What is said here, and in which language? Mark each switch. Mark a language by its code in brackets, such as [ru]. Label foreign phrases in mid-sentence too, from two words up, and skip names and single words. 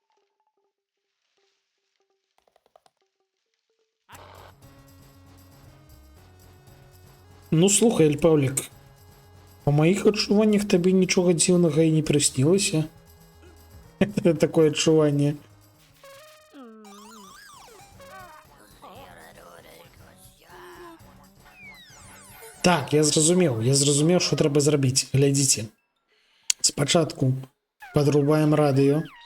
[be] Ну, слухай, Альпавлік, [uk] по моїх адчуваннях тобі нічого дзіўнага і не приснілося. [be] Такое адчуванне. Так, я зразумеў, што трэба зрабіць. Глядзіце. Спачатку подрубаем радыё.